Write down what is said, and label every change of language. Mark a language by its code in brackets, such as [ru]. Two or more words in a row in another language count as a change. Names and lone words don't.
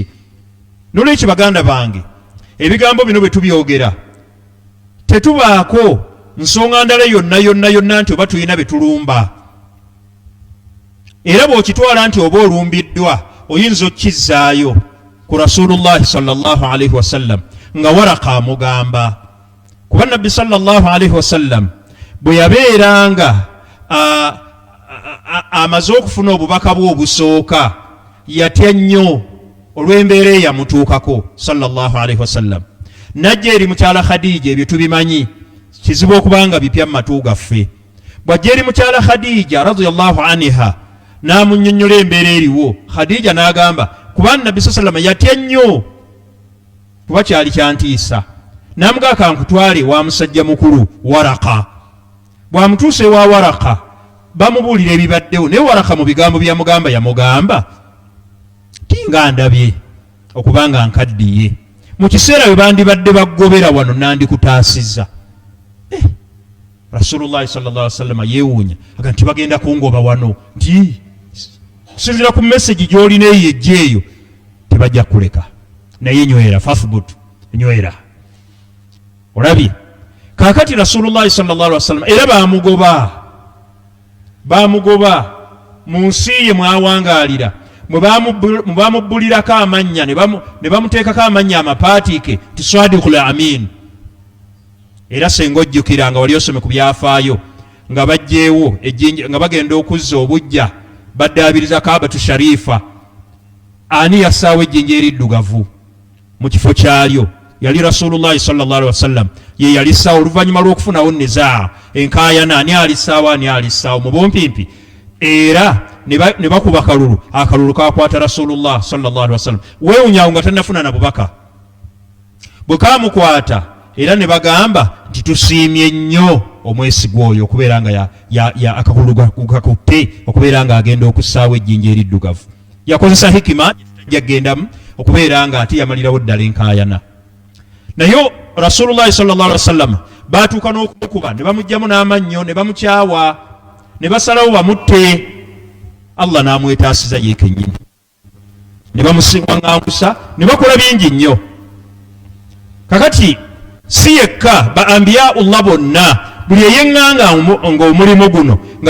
[lg] N'olwekyo baganda bange, ebigambo bino bwe tubyogera tetubaako nsonga ndala yonna nti oba tulina betulumba. Era bw'okitwala nti oba olumbiddwa oyinza okkizzaayo ku Rasulullahi [ar] صلى الله عليه وسلم [lg] nga Waraka amugamba. Kuba Nabbi [ar] صلى الله عليه وسلم [lg] bwe yabeeranga amaze okufuna obubaka bwe obusooka yatya nnyo olw'embeera eyamutuukako [ar] صلى الله عليه وسلم. [lg] Najja eri mukyala Khadija, ebyo tubimanyi, kizibu okubanga bipya mu matu gaffe. Bw'ajja eri mukyala Khadija [ar] رضي الله عنها [lg] n'amunnyonnyola embeera eriwo, Khadija n'agamba kuba Nabbi [ar] صلى الله عليه وسلم [lg] yatya nnyo kuba kyali kyantiisa. N'amugamba kankutwale wa musajja mukulu Waraka. Bw'amutuuse wa Waraka bamubuulira ebibaddewo, naye Waraka mu bigambo byamugamba yamugamba tinga ndabye okubanga nkaddiye, mu kiseera bwe bandibadde baggobera wano nandikutaasizza. Rasulullah [ar] صلى الله عليه وسلم [lg] yeewuunya aga nti bagenda kungoba wano, nti kusinziira ku message gy'olina eyo ejja eyo tebajja kuleka, naye nywera fathbut, nywera. Olabye kaakati Rasulullah [ar] صلى الله عليه وسلم [lg] era bamugoba mu nsi ye mwawangaalira, mwe bamubbulirako amannya ne bamuteekako amannya amapaatiike ti [ar] الصادق الأمين. [lg] Era senga ojjukira nga wali osome ku byafaayo nga bajjeewo ejjinja nga bagenda okuzza obujja baddaabiriza Kaabatu Sharifa, ani yassaawo ejjinja eriddugavu mu kifo kyalyo? yali Rasulullah [ar] صلى الله عليه وسلم [lg] ye yalisaawo oluvannyuma lw'okufunawo nizaa enkaayana ani alisaawo ani alisaawo mu bumpimpi era ne bakuba akalulu kakwata Rasulullah [ar] صلى الله عليه وسلم [lg] weewunyaawo nga tannafuna na bubaka bwe kaamukwata era ne bagamba nti tusiimye nnyo omwesigwa oyo okubeera nga akakululu kakutte okubeera nga agenda okussaawo ejjinja eriddugavu yakozesa hikima jagendamu okubeera nga ate yamalirawo ddala enkaayana naye Rasulullah [ar] صلى الله عليه وسلم [lg] baatuuka n'okumukuba ne bamugyamu n'amannyo ne bamukyawa ne basalawo bamutte Allah n'amwetaasiza ye kennyini ne bamusiŋŋaŋŋangusa ne bakola bingi nnyo kakati si yekka ba anbiyaullah bonna buli eyeŋŋanga ng'omulimu guno nga